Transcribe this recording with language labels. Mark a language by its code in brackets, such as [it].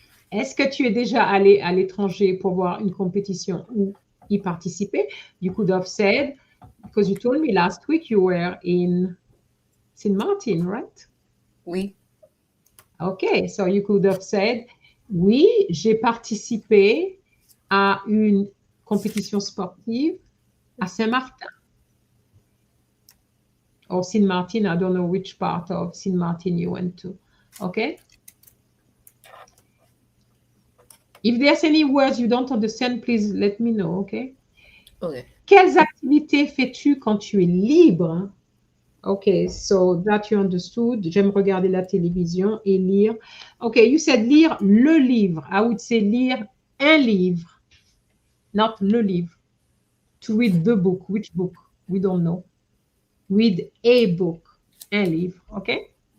[fr] Est-ce que tu es déjà allé à l'étranger pour voir une compétition ou y participer? [en] You could have said, because you told me last week you were in St. Martin, right? [fr] Oui. [en] Okay, so you could have said, [fr] oui, j'ai participé à une compétition sportive à Saint-Martin. [en] Or St. Martin, I don't know which part of St. Martin you went to. Okay? If there's any words you don't understand, please let me know, okay? Okay. [fr] Quelles activités fais-tu quand tu es libre? [en] Okay, so that you understood. [fr] J'aime regarder la télévision et lire. [en] Okay, you said [fr] lire le livre. [en] I would say [fr] lire un livre, [en] not [fr] le livre. [en] To read the book. Which book? We don't know. Read a book. [fr] Un livre, [en] okay?